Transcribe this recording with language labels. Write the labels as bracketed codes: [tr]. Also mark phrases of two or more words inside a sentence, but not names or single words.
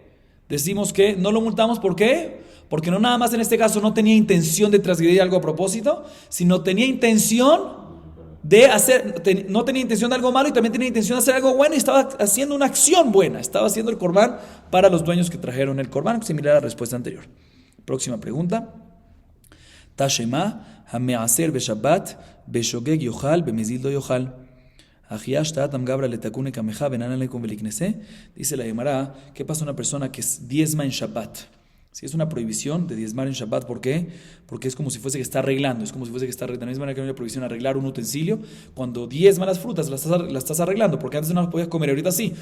[es] Decimos que no lo multamos, ¿por qué? Porque no nada más en este caso no tenía intención de transgredir algo a propósito, sino tenía intención de hacer, no tenía intención de algo malo y también tenía intención de hacer algo bueno y estaba haciendo una acción buena, estaba haciendo el corbán para los dueños que trajeron el corbán, similar a la respuesta anterior. Próxima pregunta. [he] תא שמע המעשר בשבת בשוגג יאכל במזיד לא יאכל. [es] Dice la Gemara, ¿qué pasa a una persona que diezma en Shabbat? Si es una prohibición de diezmar en Shabbat, ¿por qué? Porque es como si fuese que está arreglando, es como si fuese que está arreglando. De la misma manera que hay una prohibición arreglar un utensilio, cuando diezma las frutas, las estás arreglando, porque antes no las podías comer, ahorita sí.